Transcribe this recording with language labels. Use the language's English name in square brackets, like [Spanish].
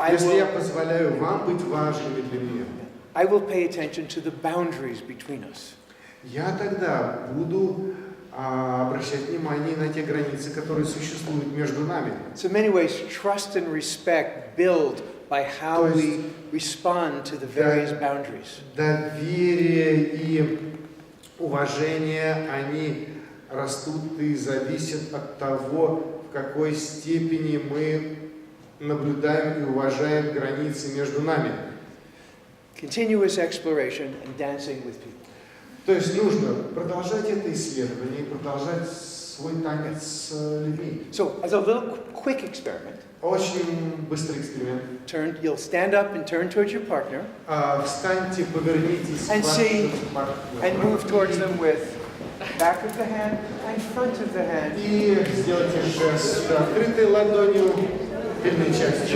[Russian] Если я позволяю вам быть важными для меня, [English] I will pay attention to the boundaries between us. [Russian] я тогда буду обращать внимание на те границы, которые существуют между нами. [English] So in many ways, trust and respect build by how we respond to the various boundaries. [Russian] Доверие и уважение, они растут и зависят от того, в какой степени мы наблюдаем и уважаем границы между нами. [English] Continuous exploration and dancing with people. [Russian] То есть нужно продолжать это исследование и продолжать свой танец с людьми. [English] So as a little quick experiment. [Russian] Очень быстрый эксперимент. [English] You'll stand up and turn towards your partner [Russian] Встаньте, повернитесь [English] and [Russian] к [English] see, [Russian] вашему партнеру. [English] and move towards them with back of the hand and front of the hand. [Russian] И сделайте жест открытой ладонью, тыльной частью.